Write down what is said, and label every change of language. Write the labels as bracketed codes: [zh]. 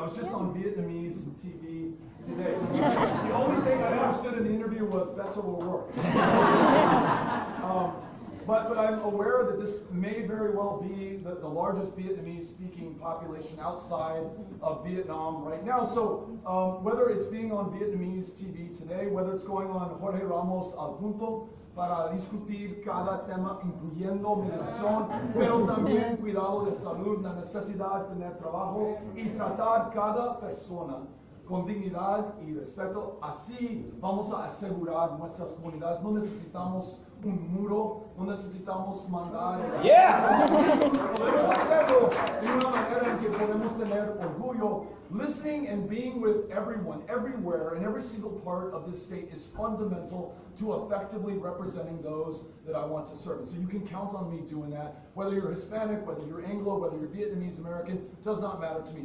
[en] I was just on Vietnamese TV today. The only thing I understood in the interview was Beto will work. But I'm aware that this may very well be the largest Vietnamese-speaking population outside of Vietnam right now. So whether it's being on Vietnamese TV today, whether it's going on [es] Jorge Ramos al Punto para discutir cada tema, incluyendo migración, pero también cuidado de salud, la necesidad de tener trabajo y tratar cada persona con dignidad y respeto. Así vamos a asegurar nuestras comunidades. No necesitamos un muro, no necesitamos mandar. Podemos hacerlo de una manera en que podemos tener orgullo. [en] Listening and being with everyone, everywhere, in every single part of this state is fundamental to effectively representing those that I want to serve. And so you can count on me doing that. Whether you're Hispanic, whether you're Anglo, whether you're Vietnamese American, does not matter to me.